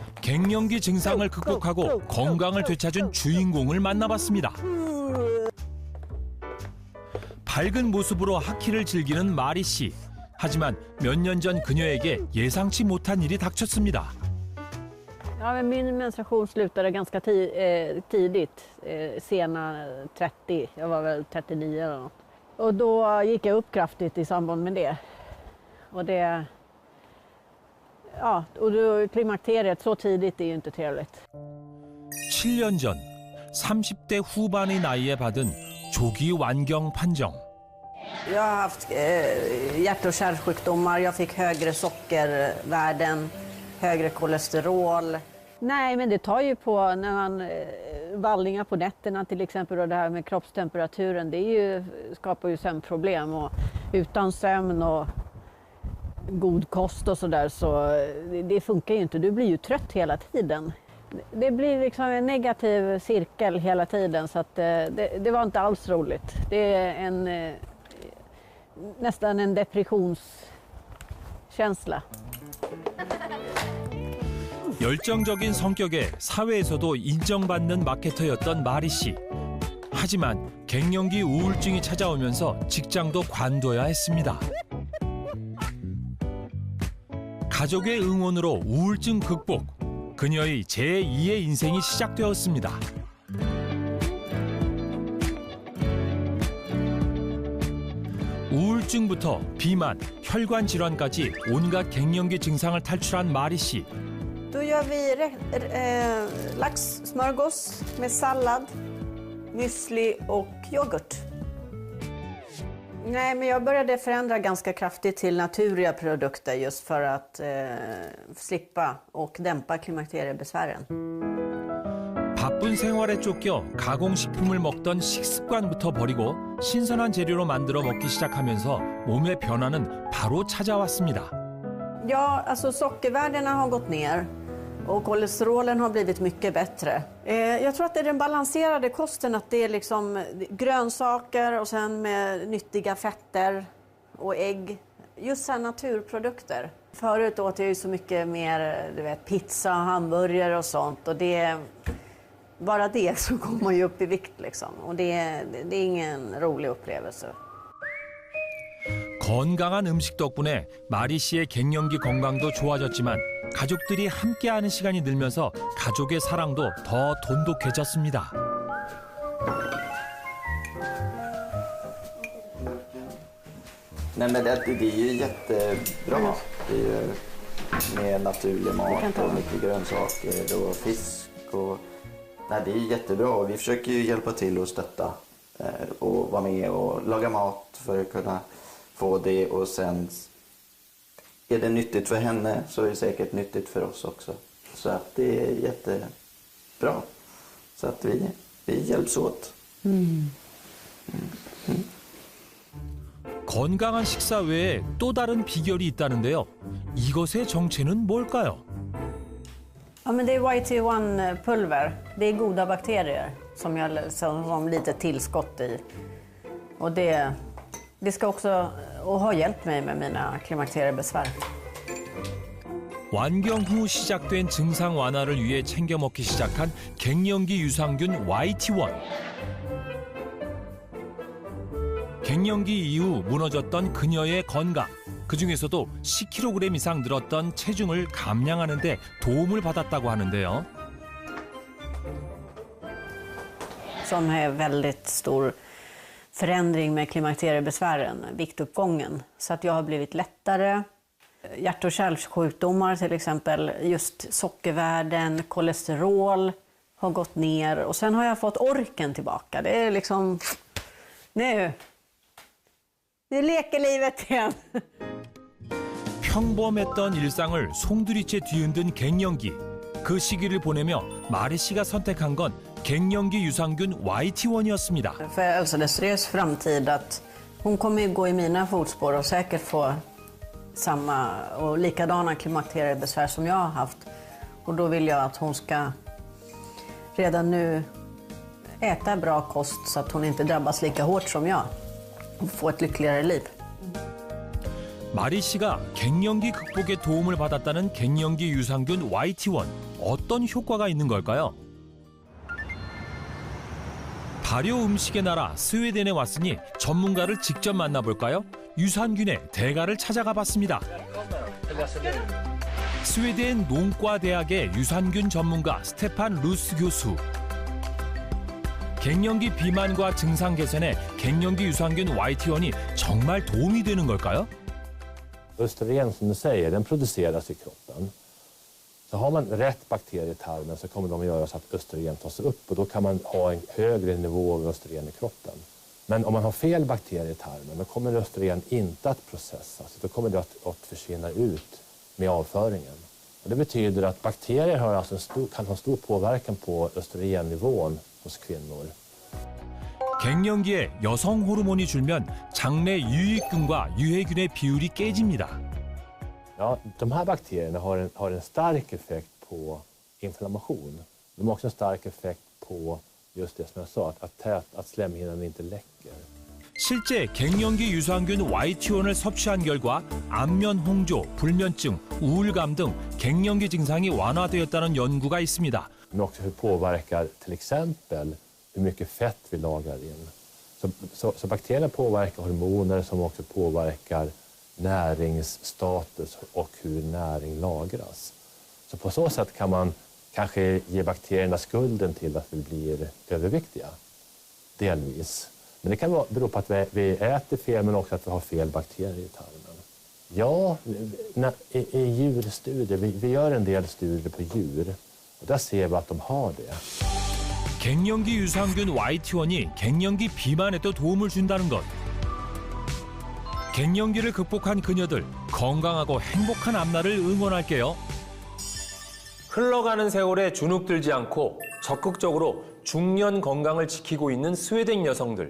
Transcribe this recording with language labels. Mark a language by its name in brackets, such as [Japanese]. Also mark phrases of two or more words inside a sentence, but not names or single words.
[Korean] 갱년기 증상을 극복하고 건강을 되찾은 주인공을 만나봤습니다. 밝은 모습으로 하키를 즐기는 마리 씨. 하지만 몇 년 전 그녀에게 예상치 못한 일이 닥쳤습니다. [Swedish] Ja, men min menstruation slutade ganska tidigt, sena 30. Jag var väl 39 eller något. Och då gick jag upp kraftigt i samband med det. Och det... Ja, och då, klimakteriet så tidigt är ju inte trevligt. [Korean] 7년 전 30대 후반의 나이에 받은 조기 완경 판정. [Swedish] Jag har haft hjärt- och kärlsjukdomar, jag fick högre sockervärden, högre kolesterol. Nej, men det tar ju på när man vallningar på nätterna till exempel, och det här med kroppstemperaturen, skapar ju sömnproblem, och utan sömn och god kost och sådär så det funkar ju inte. Du blir ju trött hela tiden. Det blir liksom en negativ cirkel hela tiden, så att det var inte alls roligt. Det är nästan en depressionskänsla. [Korean] 열정적인 성격에 사회에서도 인정받는 마케터였던 마리 씨. 하지만 갱년기 우울증이 찾아오면서 직장도 관둬야 했습니다. 가족의 응원으로 우울증 극복. 그녀의 제2의 인생이 시작되었습니다. 우울증부터 비만, 혈관 질환까지 온갖 갱년기 증상을 탈출한 마리 씨. [Swedish] Då gör vi laxsmörgås med sallad, müsli och yoghurt. Nej, men jag började förändra ganska kraftigt till naturliga produkter just för att slippa och dämpa klimakteriebesvären. [Korean] 바쁜 생활에 쫓겨 가공식품을 먹던 식습관부터 버리고 신선한 재료로 만들어 먹기 시작하면서 몸의 변화는 바로 찾아왔습니다. [Swedish] Ja, alltså sockervärdena har gått ner och kolesterolen har blivit mycket bättre. Jag tror att det är den balanserade kosten, att det är liksom grönsaker och sen med nyttiga fetter och ägg. Just så här naturprodukter. Förut åt jag ju så mycket mer, du vet, pizza, hamburgare och sånt, och bara det så kommer man ju upp i vikt liksom. Och det är ingen rolig upplevelse. [Korean] 건강한 음식 덕분에 마리 씨의 갱년기 건강도 좋아졌지만 가족들이 함께하는 시간이 늘면서 가족의 사랑도 더 돈독해졌습니다. [Swedish] Nej, men det är ju jättebra. Det är ju med naturlig mat och mycket grönsaker och fisk. Nej, det är jättebra. Vi försöker ju hjälpa till och stötta och vara med och laga mat för att kunna få det. Och sen är det nyttigt för henne så är det säkert nyttigt för oss också. Så att det är jättebra. Så att vi hjälps åt. [Korean] 건강한 식사 외에 또 다른 비결이 있다는데요. 이것의 정체는 뭘까요? [Swedish] Ja, men det är YT1-pulver. Det är goda bakterier som lite tillskott i. Och det ska också ha hjälpt mig med mina klimakteriebesvär. [Korean] 완경 후 시작된 증상 완화를 위해 챙겨 먹기 시작한 갱년기 유산균 YT1. 갱년기 이후 무너졌던 그녀의 건강. 그중에서도 10kg 이상 늘었던 체중을 감량하는 데 도움을 받았다고 하는데요. [Swedish] Som är väldigt stor förändring med klimakteriebesvären, viktuppgången. Så att jag har blivit lättare. Hjärt- och kärlsjukdomar till exempel, just sockervärden, kolesterol har gått ner. Och sen har jag fått orken tillbaka. Det är liksom... Nu leker livet igen. [Korean] 평범했던 일상을 송두리째 뒤흔든 갱년기. 그 시기를 보내며 마리 씨가 선택한 건 갱년기 유산균 YT1이었습니다. [Swedish] För Elsa-Desirees framtid att hon kommer ju gå i mina fotspår och säkert få samma och likadana klimakteriebesvär som jag har haft. Och då vill jag att hon ska redan nu äta bra kost så att hon inte drabbas lika hårt som jag och få ett lyckligare liv. [Korean] 마리 씨가 갱년기 극복에 도움을 받았다는 갱년기 유산균 YT1 어떤 효과가 있는 걸까요? 발효 음식의 나라 스웨덴에 왔으니 전문가를 직접 만나볼까요? 유산균의 대가를 찾아가 봤습니다. 스웨덴 농과대학의 유산균 전문가 스테판 루스 교수. 갱년기 비만과 증상 개선에 갱년기 유산균 YT1이 정말 도움이 되는 걸까요? [Swedish] Östrogen som du säger, den produceras i kroppen. Så har man rätt bakterier i tarmen så kommer de att göra så att östrogen tas upp och då kan man ha en högre nivå av östrogen i kroppen. Men om man har fel bakterier i tarmen då kommer östrogen inte att processas. Då kommer det att försvinna ut med avföringen. Och det betyder att bakterier har alltså kan ha stor påverkan på östrogennivån hos kvinnor. [Korean] 갱년기에 여성 호르몬이 줄면 장내 유익균과 유해균의 비율이 깨집니다. [Swedish] Ja, de här bakterierna har en stark effekt på inflammation. De har också en stark effekt på just det som jag sa, att slemhinnan inte läcker. [Korean] 실제 갱년기 유산균 YT1을 섭취한 결과 안면 홍조, 불면증, 우울감 등 갱년기 증상이 완화되었다는 연구가 있습니다. [Swedish] Men också hur påverkar till exempel hur mycket fett vi lagrar in. Så bakterierna påverkar hormoner som också påverkar näringsstatus och hur näring lagras. Så på så sätt kan man kanske ge bakterierna skulden till att vi blir överviktiga. Delvis. Men det kan bero på att vi äter fel men också att vi har fel bakterier i tarmen. Ja, i djurstudier, vi gör en del studier på djur och där ser vi att de har det. [Korean] 갱년기 유산균 YT1이 갱년기 비만에도 도움을 준다는 것. 갱년기를 극복한 그녀들, 건강하고 행복한 앞날을 응원할게요. 흘러가는 세월에 주눅들지 않고 적극적으로 중년 건강을 지키고 있는 스웨덴 여성들.